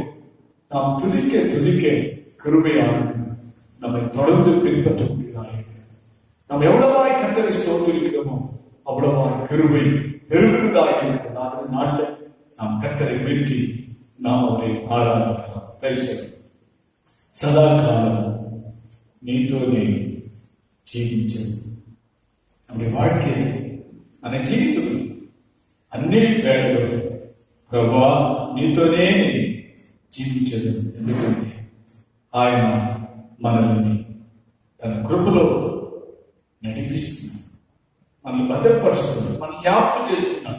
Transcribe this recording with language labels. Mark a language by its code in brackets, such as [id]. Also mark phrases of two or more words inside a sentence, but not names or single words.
[ta] நாம் துதிக்க துதிக்க கிருபையானது நம்மை தொடர்ந்து பின்பற்றக்கூடியதாக இருக்கிறது. நாம் எவ்வளவாய் கர்த்தரை ஸ்தோத்திரிக்கிறோமோ அவ்வளவாய் கிருபை பெருகுவதாக இருக்கிறது. நாளில் நாம் கர்த்தரை வீழ்த்தி நாம் அவரை ஆராதிக்கலாம். [te] సదా కాలం నీతోనే జీవించదు. [ta] நம்முடைய வாழ்க்கையை [te] మన జీవితం అన్ని వేళలు ప్రభువా నీతోనే జీవించదు. ఎందుకంటే ఆయన మనల్ని తన కృపలో నడిపిస్తున్నాడు, మనల్ని భద్రపరుస్తున్నాడు, మనం జ్ఞాపకం చేస్తున్నాడు.